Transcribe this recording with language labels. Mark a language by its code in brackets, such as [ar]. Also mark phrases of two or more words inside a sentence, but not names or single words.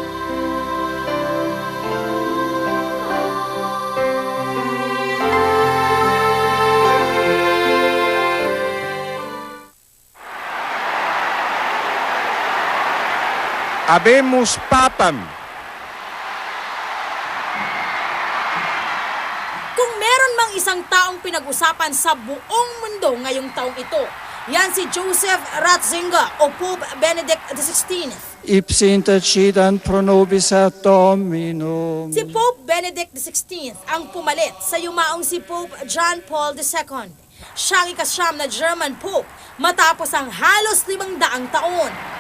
[la] Habemus Papam. [tl] Kung meron mang isang taong pinag-usapan sa buong mundo ngayong taong ito, yan si Joseph Ratzinger o Pope Benedict XVI. [la] Ipsi intercedant pro nobis ad Dominum. [tl] Si Pope Benedict XVI ang pumalit sa yumaong si Pope John Paul II. Siyang ikasyam na [en] German Pope [tl] matapos ang halos 500 taon.